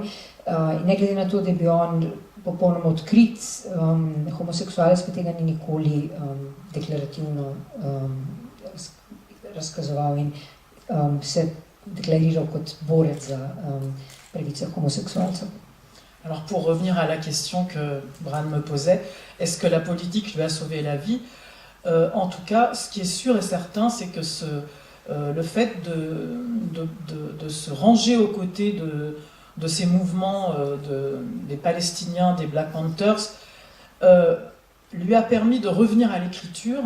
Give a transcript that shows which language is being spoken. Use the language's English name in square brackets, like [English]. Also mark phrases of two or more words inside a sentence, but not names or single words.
[Slovenian] In ne glede na to, da je bil on popolnoma odkrit homoseksualec, pa tega ni nikoli deklarativno razkazoval in se deklariral kot borec za pravice homoseksualcev. [French] Alors pour revenir à la question que Bran me posait, est-ce que la politique lui a sauvé la vie? En tout cas, ce qui est sûr et certain, c'est que le fait de se ranger aux côtés de ces mouvements des Palestiniens, des Black Panthers, lui a permis de revenir à l'écriture.